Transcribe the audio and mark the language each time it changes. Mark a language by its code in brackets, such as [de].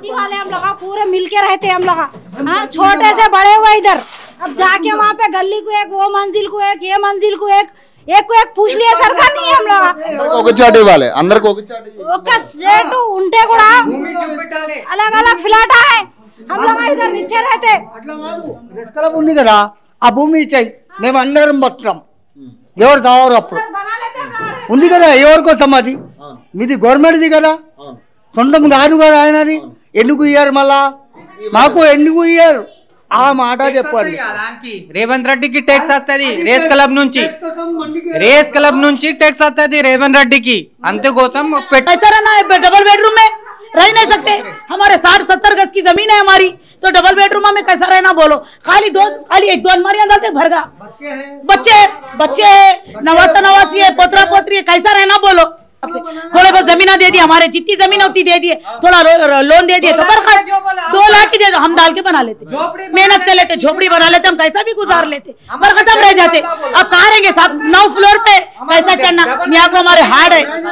[hi] वाले हम लोग पूरे मिलके रहते हम लोग, छोटे से बड़े हुए इधर। अब जाके वहाँ पे गली को एक, वो मंजिल को एक, ये मंजिल को एक को एक पूछ लिया, सरकार नहीं है हम लोग। [te] ఒక చోట ఇవ్వాలి అందరికి ఒక చోట ఒక స్టేట్ ఉంటే కూడా [hi] अलग अलग फ्लैट है, हम लोग इधर नीचे रहते। [te] ప్రెస్ క్లబ్ ఉంది కదా, ఆ భూమి ఇచ్చాయి, మేము అందరం బతున్నాం, ఎవరు తావారు అప్పుడు ఉంది కదా, ఎవరికోసం అది మీది గవర్నమెంట్ది కదా, సొంతం కాదు కదా ఆయనది, ఎందుకు ఇయ్యారు మళ్ళా మాకు, ఎందుకు ఇయ్యారు ఆ మాట చెప్పండి। రేవంత్ రెడ్డికి ట్యాక్స్ వస్తుంది రేస్ క్లబ్ నుంచి, రేస్ క్లబ్ నుంచి ట్యాక్స్ వస్తుంది రేవంత్ రెడ్డికి, అంతేకోసం [hi] ऐसा रहना है डबल बेडरूम में रह नहीं सकते, हमारे 60-70 गज की जमीन है हमारी, तो डबल बेडरूम में कैसा रहना बोलो, खाली एक दो अलमारियां डालते भरगा, बच्चे नवासी है, पोतरा पोतरी है, कैसा रहना बोलो। थोड़े बहुत जमीन दे दी, हमारे जितनी जमीन होती दे दिए, थोड़ा लोन दे दिए तो 2 लाख ही दे दो, हम डाल के बना लेते, मेहनत कर लेते, झोपड़ी बना लेते, हम कैसा भी गुजार लेते, पर खत्म रह जाते। अब कहाँ रहेंगे साहब 9 फ्लोर पे कैसा करना, यहाँ को हमारे हार्ड है।